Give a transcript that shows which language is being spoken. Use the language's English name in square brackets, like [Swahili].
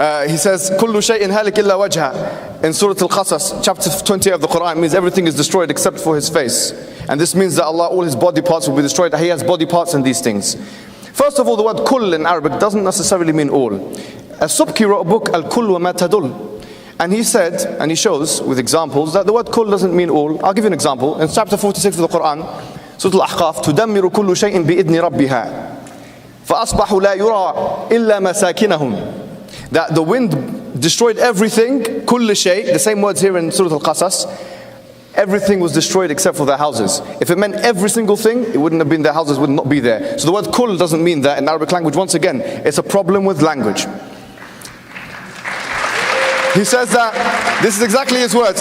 [English] He says كُلُّ شَيْءٍ هَلِكْ إِلَّا وَجْهَ in Surah Al-Qasas, chapter 20 of the Quran, means everything is destroyed except for his face. And this means that Allah, all his body parts will be destroyed. He has body parts in these things. First of all, the word kull in Arabic doesn't necessarily mean all. As-Subki wrote a book, Al-Kull wa ma tadul. And he said, and he shows with examples, that the word kull doesn't mean all. I'll give you an example. [Arabic] In chapter 46 of the Quran, Surah Al-Ahqaf, تُدَمِّرُ كُلُّ شَيْءٍ بِإِذْنِ رَبِّهَا فَأَصْبَحُوا لَا يُرَى إِلَّا مَسَاكِنَهُم. [English] That the wind destroyed everything, كُلُّ شَيْء, the same words here in Surah Al-Qasas, everything was destroyed except for their houses. If it meant every single thing, it wouldn't have been, their houses would not be there. So the word kull doesn't mean that in Arabic language. Once again, it's a problem with language. He says that, this is exactly his words.